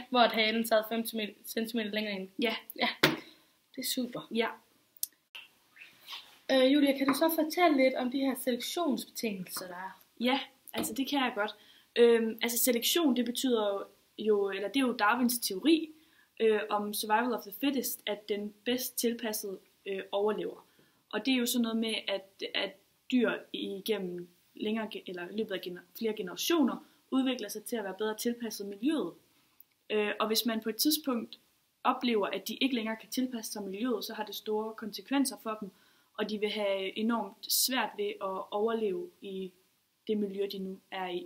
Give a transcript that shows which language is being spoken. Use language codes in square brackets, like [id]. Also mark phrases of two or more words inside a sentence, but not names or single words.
[da] Hvor at halen sad 5 cm længere ind. Ja. Ja, det er super. Ja. Julia, kan du så fortælle lidt om de her selektionsbetingelser, der er? Ja, altså det kan jeg godt. Altså selektion, det betyder jo, eller det er jo Darwins teori om [en] survival of the fittest, [da] at den bedst tilpassede overlever. Og det er jo sådan noget med, at dyr igennem løbet af flere generationer udvikler sig til at være bedre tilpasset miljøet. Og hvis man på et tidspunkt oplever, at de ikke længere kan tilpasse sig miljøet, så har det store konsekvenser for dem, og de vil have enormt svært ved at overleve i det miljø, de nu er i.